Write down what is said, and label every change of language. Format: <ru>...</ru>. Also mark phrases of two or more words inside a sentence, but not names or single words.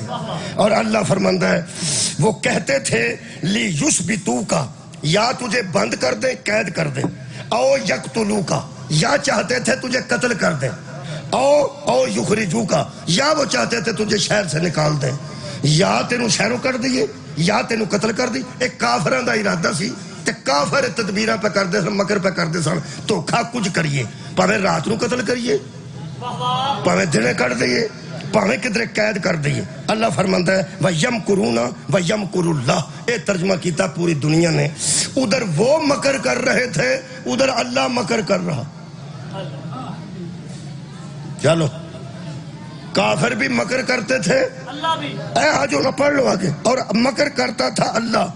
<ur>اور اللہ فرماندا ہے وہ کہتے تھے</ur> <ar>لی یثبتوکا,</ar> <ur>یا تجھے بند کر دیں قید کر دیں,</ur> <ar>او یقتلوکا,</ar> <ur>یا چاہتے تھے تجھے قتل کر دیں,</ur> <ar>او یخرجوکا,</ar> <ur>یا وہ چاہتے تھے تجھے شہر سے نکال دیں,</ur> <pa>یا تینوں شہروں کر دیئے یا تینوں قتل کر دی. ایک کافران دا ارادہ سی تے کافر تدبیرہ پہ کر دے سن, مکر پہ کر دے سن, تو کھا کچھ کریے, پاوے رات نو قتل کریے, پاوے دنے کر دیئے, پاوے کدھر قید کر دیئے. اللہ فرماندا ہے</pa> <ar>وَيَمْكُرُونَ وَيَمْكُرُ اللَّهُ.</ar> <pa>اے ترجمہ کیتا پوری دنیا نے.</pa> <ur>ادھر وہ مکر کر رہے تھے, ادھر اللہ مکر کر رہا. چلو کافر بھی مکر کرتے تھے, اے آجو نہ پڑھ لو آگے, اور مکر کرتا تھا اللہ.</ur>